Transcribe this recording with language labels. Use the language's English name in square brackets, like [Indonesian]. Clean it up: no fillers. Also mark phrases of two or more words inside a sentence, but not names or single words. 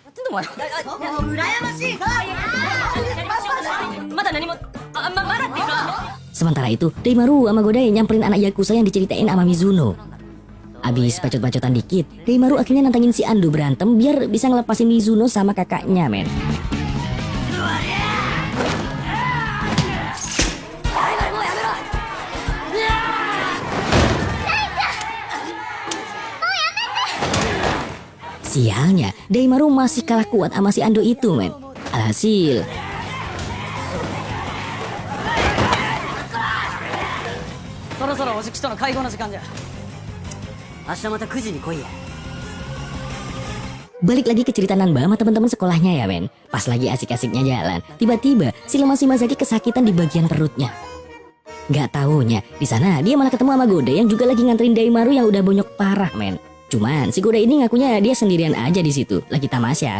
[Japanese] お前まだ何もまだっていうか [Indonesian] Sementara itu, Daimaru sama Godai nyamperin anak Yakuza yang diceritain sama Mizuno. Abis bacot-bacotan dikit, Daimaru akhirnya nantangin si Ando berantem biar bisa ngelepasin Mizuno sama kakaknya, men. Sialnya, Daimaru masih kalah kuat sama si Ando itu, men. Alhasil, [Japanese] そろそろおじきとの会合の時間じゃ明日また9時に来いや [Indonesian] balik lagi ke cerita Nanba sama teman-teman sekolahnya ya, men. Pas lagi asik-asiknya jalan, tiba-tiba si lemah Shimazaki kesakitan di bagian perutnya. Gak taunya, di sana dia malah ketemu sama Godai yang juga lagi nganterin Daimaru yang udah bonyok parah, men. Cuman si Godai ini ngakunya dia sendirian aja di situ, lagi tamasya.